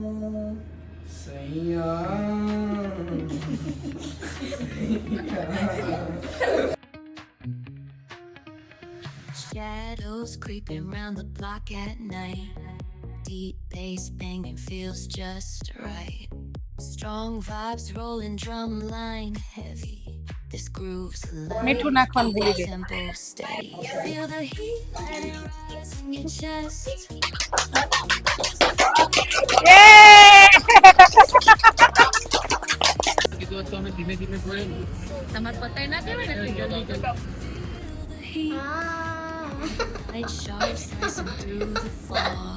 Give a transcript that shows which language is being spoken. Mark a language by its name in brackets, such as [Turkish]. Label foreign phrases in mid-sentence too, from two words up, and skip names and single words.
[English] Shadows creeping round the block at night. Deep bass banging feels just right. Strong vibes rolling, drum line heavy. This groove's alive. [Gujarati] મીઠું નાખવાનું ભૂલી ગઈ. [English] Tempo steady. Feel the heat let it rise in your chest. [Gujarati] તમારે પતાઈ ના કહેવાય ને [English] Light shards slicing through the fog.